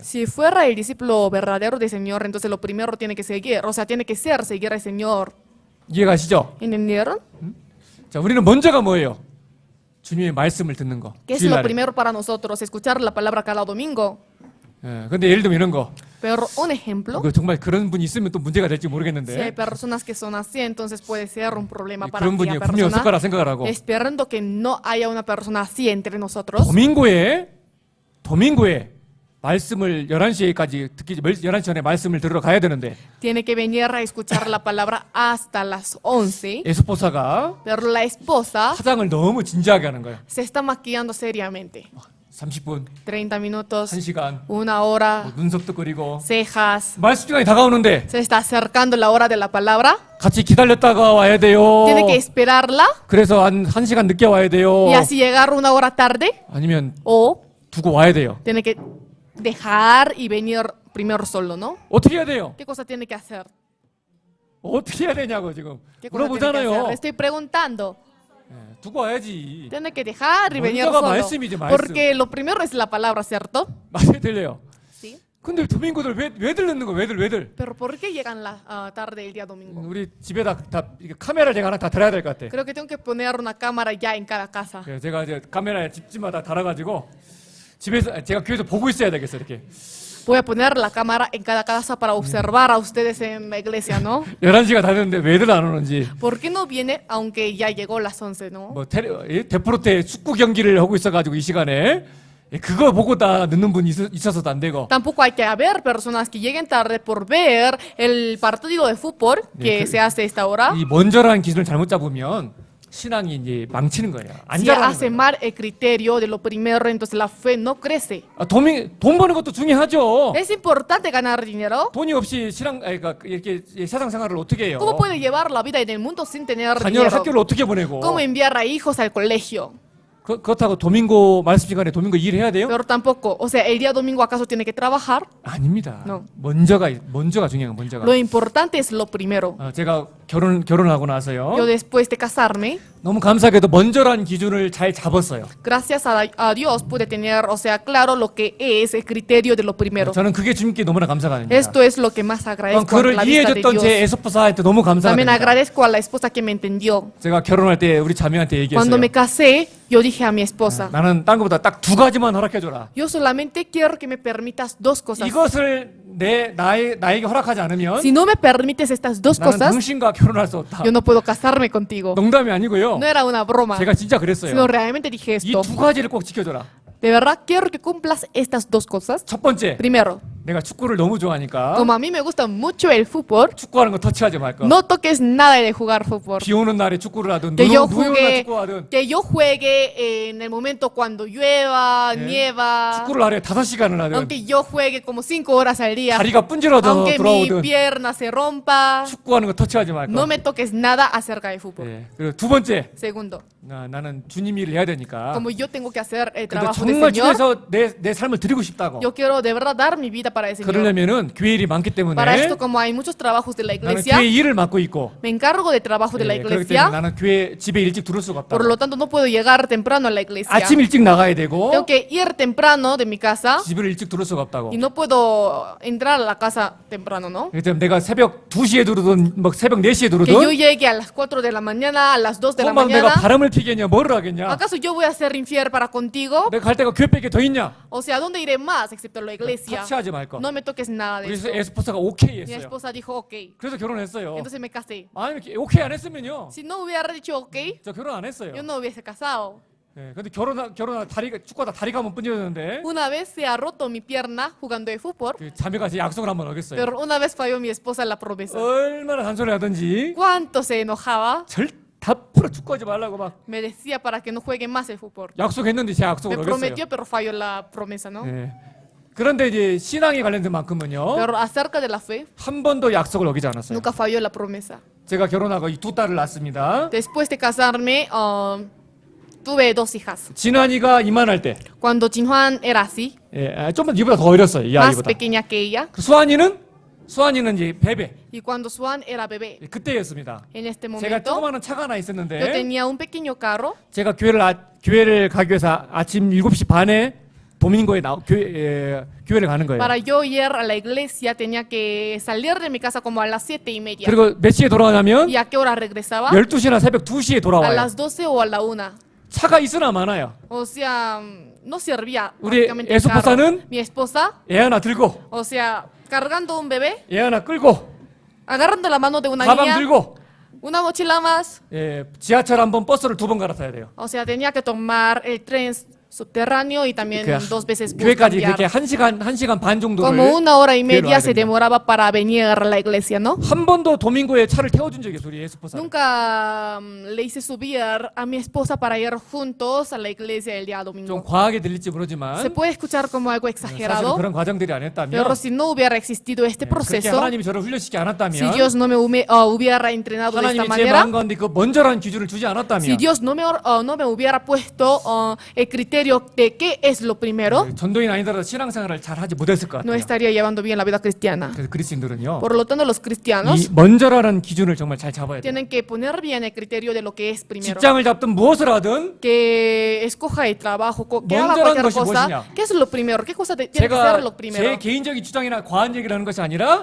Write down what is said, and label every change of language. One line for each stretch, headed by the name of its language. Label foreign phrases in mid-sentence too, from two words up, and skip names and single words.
Spanish: Si fuera el discípulo verdadero del Señor, entonces lo primero tiene que seguir, o sea, tiene que ser seguir al Señor.
Korean: 이해가시죠?
Spanish: ¿Entendieron?
Korean: 자, 우리는 먼저가 뭐예요? 주님의 말씀을 듣는 거.
Spanish: ¿Qué es lo
Korean: 주일날에.
Spanish: primero para nosotros? Escuchar la palabra cada domingo.
Korean: 예, 근데 예를 들면 이런 거.
Spanish: Pero un ejemplo,
Korean: 그 정말 그런 분이 있으면 또 문제가 될지
Spanish: si hay
Korean: 모르겠는데.
Spanish: personas que son así, entonces puede ser un problema para
Korean: 그런 분이
Spanish: aquella
Korean: 분명히 없을 거라
Spanish: persona.
Korean: 생각을 하고.
Spanish: Esperando que no haya una persona así entre nosotros.
Korean: 도민고에 말씀을 11시까지 듣기 11시 전에 말씀을 들으러 가야 되는데
Spanish: Tiene que venir a escuchar la palabra hasta las 11.
Korean: 에스포사가
Spanish: Pero la esposa
Korean: 화장을 너무 진지하게 하는 거예요.
Spanish: se está maquillando seriamente.
Korean: 30분,
Spanish: 30 minutos,
Korean: 1시간,
Spanish: una hora,
Korean: 눈썹도 그리고
Spanish: cejas.
Korean: 말씀 시간이 다가오는데
Spanish: Se está acercando la hora de la palabra.
Korean: 같이 기다렸다가 와야 돼요.
Spanish: Tiene que esperarla
Korean: 그래서 한 1시간 늦게 와야 돼요.
Spanish: y así llegar una hora tarde.
Korean: 아니면
Spanish: O
Korean: 두고 와야 돼요.
Spanish: tiene que dejar y venir primero solo, ¿no?
Korean: 어떻게 해야 돼요?
Spanish: ¿Qué cosa tiene que hacer?
Korean: 어떻게 해야 되냐고 지금
Spanish: ¿Qué cosa tiene que hacer?
Korean: 물어보잖아요.
Spanish: Le estoy preguntando.
Korean: 예, 두고 와야지.
Spanish: Tiene que dejar y venir
Korean: 먼저가
Spanish: solo.
Korean: 말씀이지, 말씀.
Spanish: Porque lo primero es la palabra, ¿cierto?
Korean: 말이 들려요.
Spanish: Sí.
Korean: 근데 도민고들 왜 들르는 거? 왜들?
Spanish: Pero ¿por qué llegan la tarde el día domingo?
Korean: 우리 집에다 다 이게 카메라를 제가 하나 다 달아야 될 것 같아.
Spanish: Creo que tengo que poner una cámara ya en cada casa.
Korean: 그래서 제가 이제 카메라에 집집마다 달아가지고 집에서 제가 교회에서 보고 있어야 되겠어 이렇게.
Spanish: Voy a poner la cámara en cada casa para observar a ustedes en la iglesia, ¿no?
Korean: 11시가 다 됐는데 왜들 안 오는지.
Spanish: ¿Por qué no viene aunque ya llegó las 11, no?
Korean: 뭐 데프로테 축구 경기를 하고 있어가지고 이 시간에 그거 보고 다 늦는 분 있어서도 안 되고.
Spanish: Tampoco hay que haber personas que lleguen tarde por ver el partido de fútbol que se hace a esta hora.
Korean: 이 먼저라는 기준을 잘못 잡으면 신앙이 이제 망치는 거예요. 안
Spanish: Si
Korean: 자라는
Spanish: hace
Korean: 거예요.
Spanish: mal el criterio de lo primero, entonces la fe no crece.
Korean: 돈 버는 것도 중요하죠.
Spanish: Es importante ganar dinero.
Korean: 돈이 없이 그러니까 이렇게 세상 생활을 어떻게 해요?
Spanish: ¿Cómo puede llevar la vida en el mundo sin tener
Korean: 자녀를
Spanish: dinero?
Korean: 학교를 어떻게 보내고?
Spanish: ¿Cómo enviar a hijos al colegio?
Korean: 그렇다고 도민고 말씀 시간에 도민고 일해야 돼요?
Spanish: Pero tampoco, o sea, el día domingo acaso tiene que trabajar.
Korean: 아닙니다.
Spanish: No.
Korean: 먼저가 중요한 거 먼저가.
Spanish: Lo importante es lo primero.
Korean: 제가 결혼하고 나서요.
Spanish: Yo después de casarme,
Korean: 너무 감사하게도 먼저란 기준을 잘 잡았어요.
Spanish: gracias a Dios pude tener, o sea, claro lo que es el criterio de lo primero.
Korean: 저는 그게 주님께 너무나 감사합니다.
Spanish: Esto es lo que más agradezco a
Korean: 그를
Spanish: la vista de
Korean: 이해해줬던 제
Spanish: Dios.
Korean: 에스포사한테 너무
Spanish: También
Korean: 감사합니다.
Spanish: agradezco a la esposa que me entendió.
Korean: 제가 결혼할 때 우리 자매한테
Spanish: Cuando
Korean: 얘기했어요.
Spanish: me casé, yo dije a mi esposa,
Korean: 나는 딴 것보다 딱 두 가지만 허락해줘라.
Spanish: yo solamente quiero que me permitas dos cosas.
Korean: 이것을 나에게 허락하지 않으면
Spanish: Si no me permites estas dos
Korean: 나는
Spanish: cosas,
Korean: 당신과 결혼할 수 없다.
Spanish: yo no puedo casarme contigo.
Korean: 농담이 아니고요.
Spanish: No era una broma,
Korean: 제가 진짜 그랬어요.
Spanish: sino realmente dije
Korean: 이
Spanish: esto.
Korean: 두 가지를 꼭 지켜줘라.
Spanish: De verdad quiero que cumplas estas dos cosas.
Korean: 첫 번째,
Spanish: Primero,
Korean: 내가 축구를 너무 좋아하니까
Spanish: como a mí me gusta mucho el fútbol,
Korean: 축구하는 거 터치하지 말 거.
Spanish: no toques nada de jugar fútbol.
Korean: 비 오는 날에 축구를 하든
Spanish: Que yo
Korean: 눈 오는 날
Spanish: juegue,
Korean: 축구하든
Spanish: que yo juegue en el momento cuando llueva, nieva,
Korean: 축구를 하루에 5시간을 하든
Spanish: aunque yo juegue como 5 horas al día,
Korean: 다리가 뿜질러져
Spanish: aunque mi
Korean: 돌아오든
Spanish: pierna se rompa,
Korean: 축구하는 거 터치하지 말
Spanish: no
Korean: 거.
Spanish: me toques nada acerca del fútbol.
Korean: 예. 그리고 두 번째,
Spanish: Segundo,
Korean: 나는 주님 일을 해야 되니까.
Spanish: como yo tengo que hacer el
Korean: 근데
Spanish: trabajo del
Korean: 정말
Spanish: Señor,
Korean: 주에서 내 삶을 드리고 싶다고.
Spanish: yo quiero de verdad dar mi vida para el Señor.
Korean: 그러려면은 교회 일이 많기 때문에
Spanish: Para esto, como hay muchos trabajos de la
Korean: 나는
Spanish: iglesia,
Korean: 교회 일을 맡고 있고.
Spanish: me encargo del trabajo de la
Korean: 예, 그렇기 때문에
Spanish: iglesia,
Korean: 나는 교회 집에 일찍 들어올 수가 없다.
Spanish: por lo tanto no puedo llegar temprano a la iglesia.
Korean: 아침 일찍 나가야 되고
Spanish: Tengo que ir temprano de mi casa
Korean: 집을 일찍 들어올 수가 없다고.
Spanish: y no puedo entrar a la casa temprano, ¿no?
Korean: 그렇기 때문에 내가 새벽 2시에 들어오든 뭐 새벽 4시에
Spanish: Que yo
Korean: 들어오든
Spanish: llegue a las 4 de la mañana, a las 2 de la
Korean: 막 내가
Spanish: mañana.
Korean: 바람을 피겠냐 뭐를 하겠냐.
Spanish: ¿Acaso yo voy a ser infiel para contigo?
Korean: 내가 갈 데가 교회밖에 더 있냐.
Spanish: O sea, ¿dónde iré más excepto la iglesia?
Korean: 터치하지 말 거.
Spanish: No me toques nada de
Korean: 그래서
Spanish: eso.
Korean: 에스포사가 오케이
Spanish: Mi
Korean: 했어요.
Spanish: esposa dijo ok.
Korean: 그래서 결혼했어요.
Spanish: Entonces me casé.
Korean: 아니 오케이 안 했으면요.
Spanish: Si no hubiera dicho ok,
Korean: 저 결혼 안 했어요.
Spanish: yo no hubiese casado.
Korean: 예, 근데 결혼하 다리가 축구하다 다리가 한번 부러졌는데
Spanish: Una vez se ha roto mi pierna jugando de fútbol,
Korean: 그 자매가 제 약속을 한번 어겼어요.
Spanish: pero una vez falló mi esposa la promesa.
Korean: 얼마나 잔소리 하든지
Spanish: ¿Cuánto se enojaba?
Korean: 앞으로 축구하지 말라고 막
Spanish: Me decía para que no juegue más el fútbol.
Korean: 약속했는데 제
Spanish: Me
Korean: 약속을 어겼어요.
Spanish: prometió, pero falló la promesa, ¿no?
Korean: 예. 그런데 이제 신앙에 관련된 만큼은요
Spanish: Pero acerca de la fe,
Korean: 한 번도 약속을 어기지 않았어요.
Spanish: nunca falló la promesa.
Korean: 제가 결혼하고 이 두 딸을 낳습니다.
Spanish: Después de casarme, tuve dos hijas.
Korean: 진환이가 이만할 때,
Spanish: Cuando Jinjuan era así,
Korean: 좀만 이보다 더 어렸어요. 이
Spanish: más
Korean: 아이보다.
Spanish: pequeña que ella,
Korean: 그 수환이는 이제 베베.
Spanish: y cuando Swan era bebé,
Korean: 그때였습니다.
Spanish: en este
Korean: 제가
Spanish: momento,
Korean: 조그마한 차가 하나
Spanish: yo
Korean: 있었는데
Spanish: tenía un pequeño carro.
Korean: 제가 교회를 가기 위해서 아침 7시 반에 도민고에 교회를 가는 거예요.
Spanish: Para yo ir a la iglesia tenía que salir de mi casa como a las 7:30.
Korean: 그리고 몇 시에 돌아가냐면
Spanish: ¿Y a qué hora regresaba?
Korean: 12시나 새벽 2시에
Spanish: A
Korean: 돌아와요.
Spanish: las 12 o a la 1.
Korean: 차가 있으나 많아요.
Spanish: O sea, no servía
Korean: 우리
Spanish: prácticamente el carro.
Korean: 에스포사는
Spanish: Mi esposa,
Korean: 애 하나 들고
Spanish: o sea, cargando un bebé,
Korean: 애 하나 끌고
Spanish: agarrando la mano de una
Korean: 가방
Spanish: niña,
Korean: 들고
Spanish: una mochila más.
Korean: 지하철 한 번 버스를 2번 갈아타야 돼요.
Spanish: O sea, tenía que tomar el tren subterráneo y también
Korean: 그
Spanish: 2 veces bus
Korean: 교회까지
Spanish: cambiar.
Korean: 그렇게 1시간 반 정도를
Spanish: Como 1 hora y
Korean: 교회로
Spanish: media
Korean: 와야
Spanish: se
Korean: 됩니다.
Spanish: demoraba para venir a la iglesia, ¿no?
Korean: 한 번도 도민고에 차를 태워준 적이 없어요. 우리 에스포사.
Spanish: Nunca le hice subir a mi esposa para ir juntos a la iglesia el día
Korean: 좀
Spanish: domingo.
Korean: 과하게 들릴지
Spanish: Se
Korean: 모르지만
Spanish: puede escuchar como algo
Korean: 사실
Spanish: exagerado,
Korean: 그런 과정들이 안 했다면
Spanish: pero si no hubiera existido este
Korean: 그렇게
Spanish: proceso,
Korean: 하나님이 저를 훈련시키지
Spanish: si
Korean: 않았다면
Spanish: Dios no me hubiera entrenado de esta
Korean: 하나님이 제
Spanish: manera,
Korean: 마음 가운데 그 먼저라는 기준을 주지
Spanish: si
Korean: 않았다면
Spanish: Dios no me hubiera puesto el criterio de qué es lo primero,
Korean: 전도인 아니더라도 신앙생활을 잘 하지 못했을 것
Spanish: no
Korean: 같아요.
Spanish: estaría llevando bien la vida cristiana.
Korean: 그래서 그리스도인들은요.
Spanish: Por lo tanto, los
Korean: 이
Spanish: cristianos
Korean: 먼저라는 기준을 정말 잘 잡아야 돼요.
Spanish: tienen que poner bien el criterio de lo que es primero.
Korean: 직장을 잡든 무엇을 하든
Spanish: Que escoja el trabajo, que haga
Korean: 먼저라는
Spanish: cualquier
Korean: 것이
Spanish: cosa.
Korean: 무엇이냐?
Spanish: ¿Qué es lo primero? ¿Qué cosa tiene que
Korean: 제가
Spanish: ser lo
Korean: 제
Spanish: primero?
Korean: 개인적인 주장이나 과한 얘기를 하는 것이 아니라